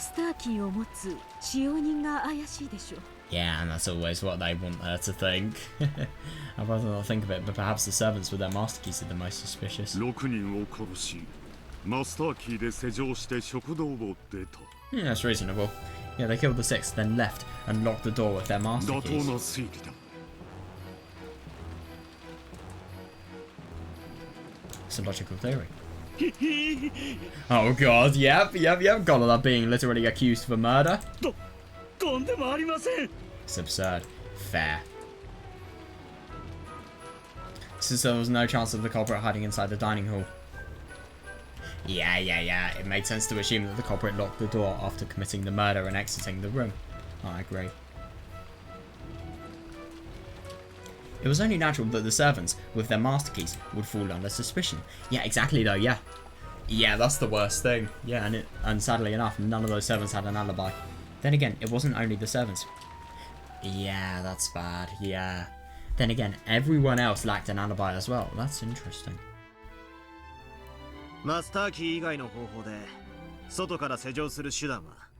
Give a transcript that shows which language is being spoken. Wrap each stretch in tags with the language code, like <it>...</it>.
<ja>スターキーを持つ使用人が怪しいでしょう。</ja> <en>Yeah, and that's always what they want her to think. I'd rather not think of it, but perhaps the servants with their master keys are the most suspicious.</en> <ja>6人を殺し、マスターキーで施錠して食堂を出た。</ja> <en>Yeah, that's reasonable. Yeah, they killed the 6, then left and locked the door with their master</en> <ja>妥当</ja> <en>keys.</en> <ja>な推理だ。</ja> <en>It's a logical theory. Oh god, yep. Gotta love being literally accused for murder.</en> <ja>とんでもありません。</ja> <en>It's absurd. Fair. Since there was no chance of the culprit hiding inside the dining hall. Yeah. It made sense to assume that the culprit locked the door after committing the murder and exiting the room. I agree. It was only natural that the servants, with their master keys, would fall under suspicion. Yeah, exactly though, yeah. Yeah, that's the worst thing. Yeah, and sadly enough, none of those servants had an alibi. Then again, it wasn't only the servants. Yeah, that's bad, yeah. Then again, everyone else lacked an alibi as well. That's interesting.</en> <ja>マスターキー以外の方法で外から施錠する手段は</ja>